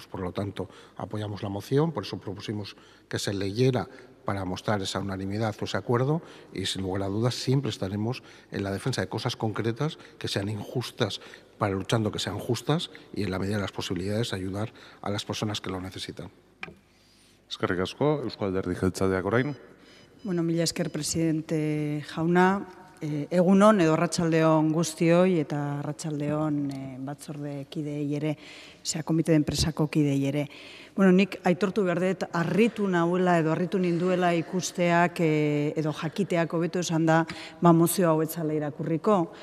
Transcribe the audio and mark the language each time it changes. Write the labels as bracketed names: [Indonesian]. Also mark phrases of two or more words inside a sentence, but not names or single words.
[Spanish] Por lo tanto, apoyamos la moción, por eso propusimos que se leyera para mostrar esa unanimidad o ese acuerdo, y sin lugar a dudas siempre estaremos en la defensa de cosas concretas que sean injustas, para luchando que sean justas y, en la medida de las posibilidades, ayudar a las personas que lo necesitan. [Basque] Eskerrik asko, Eusko Alderdi Jeltzaleak orain. Bueno, mila esker presidente jauna, egunon edo arratsaldeon guztioi eta arratsaldeon batzorde kideei ere, [Spanish] komite de enpresako [Basque] kideei ere. Bueno, nik aitortu behar dut, harritu nahuela edo harritu ninduela ikusteak edo jakiteak hobeto esan da, mozio hau etzala irakurriko.